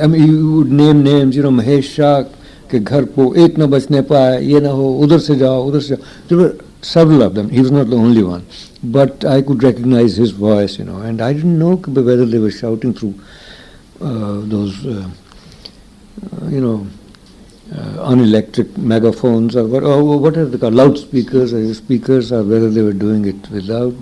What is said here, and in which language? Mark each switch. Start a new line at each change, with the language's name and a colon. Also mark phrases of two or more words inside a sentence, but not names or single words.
English: You would name names,
Hindi: महेश शाह के घर पे एक न बचने पाये, ये न हो, उधर से जाओ, उधर से जाओ.
English: There were several of them. He was not the only one. But I could recognize his voice, and I didn't know whether they were shouting through those, unelectric megaphones or what are they called, loudspeakers or speakers, or whether they were doing it without.